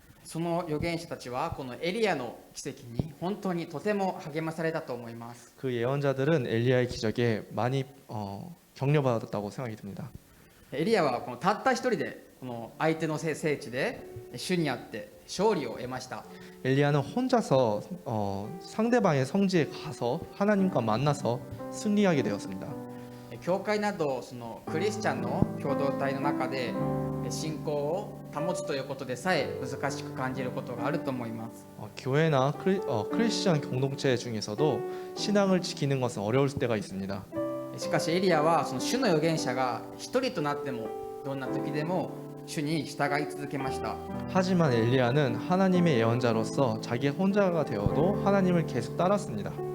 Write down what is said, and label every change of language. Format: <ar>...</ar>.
<ja>その預言者たちはこのエリアの奇跡に本当にとても励まされたと思います。</ja> <ko>그 예언자들은 엘리야의 기적에 많이 격려받았다고 생각이 듭니다.</ko> <ja>エリアはこのたった一人でこの相手の聖地で主にあって勝利を得ました。</ja> <ko>엘리야는 혼자서 상대방의 성지에 가서 하나님과 만나서 승리하게 되었습니다.</ko> <ja>教会などそのクリスチャンの共同体の中で信仰を保つということでさえ難しく感じることがあると思います。</ja> <ko>교회나 크리스천 공동체 중에서도 신앙을 지키는 것은 어려울 때가 있습니다.</ko> <ja>しかしエリアはその主の預言者が一人となってもどんな時でも主に従い続けました。</ja> <ko>하지만 엘리야는 하나님의 예언자로서 자기 혼자가 되어도 하나님을 계속 따랐습니다.</ko>